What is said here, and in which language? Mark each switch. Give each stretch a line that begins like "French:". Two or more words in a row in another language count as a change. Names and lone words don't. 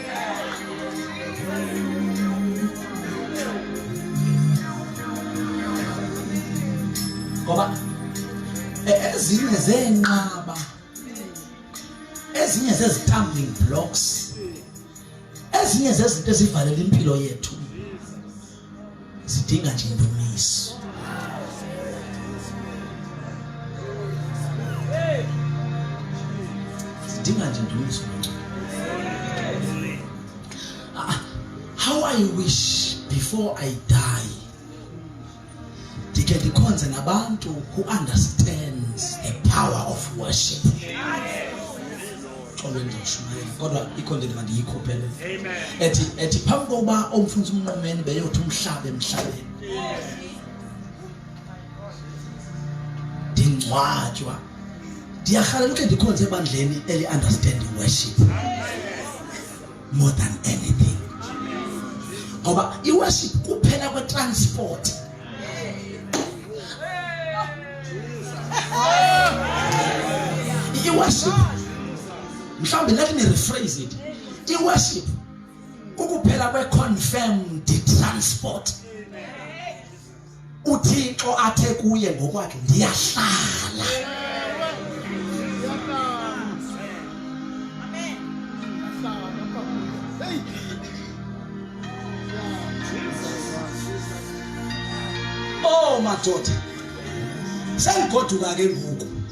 Xhosa: Ngoba ezinye zenqaba, ezinye zezistumbling blocks, ezinye zezinto ezivalela impilo yethu zidinga nje indumiso. Zidinga nje indumiso.
English: How I wish before I die
Xhosa: ndike ndikhonze nabantu
English: who understands the power of worship.
Xhosa: Kodwa ikhonde mandiyikhophele. Ethi phambi kokuba omfunza umnqumeni beyothi umhlabe emhlabeni ndingcwatywa ndiyarhalela uke ndikhonze ebandleni eli-understand worship more than anything. Ngoba i-worship kuphela kwe-transport. I-worship mhlawumbe
English: let me rephrase it.
Xhosa: I-worship kukuphela kwe-confirmed transport. uThixo athe kuye ngokwakhe ndiyahlala. Oh madoda sengigoduka ke ngoku,